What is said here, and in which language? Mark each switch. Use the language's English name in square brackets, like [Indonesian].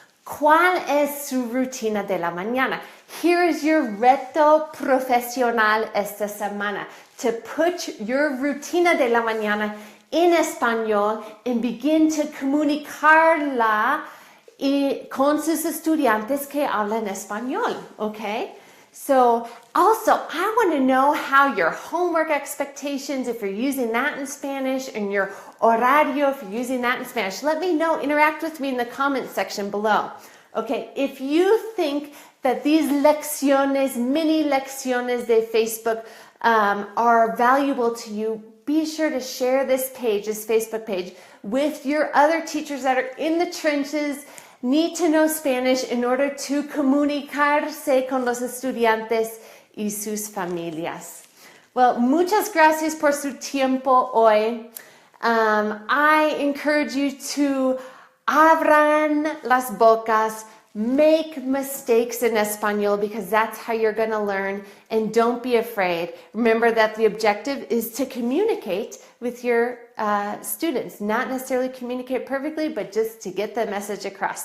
[Spanish] ¿Cuál es su rutina de la mañana? [English] Here is your [Spanish] reto profesional esta semana. [English] To put your [Spanish] rutina de la mañana en español [English] and begin to [Spanish] comunicarla con sus estudiantes que hablan español, okay? [English] So also, I want to know how your homework expectations, if you're using that in Spanish, and your horario, if you're using that in Spanish. Let me know, interact with me in the comment section below. Okay, if you think that these lecciones, [Spanish] mini lecciones de Facebook [English] are valuable to you, be sure to share this page, this Facebook page, with your other teachers that are in the trenches, need to know Spanish in order to [Spanish] comunicarse con los estudiantes y sus familias. Well, muchas gracias por su tiempo hoy. [English] I encourage you to [Spanish] abran las bocas, [English] make mistakes in Espanol because that's how you're going to learn, and don't be afraid. Remember that the objective is to communicate with your students, not necessarily communicate perfectly, but just to get the message across.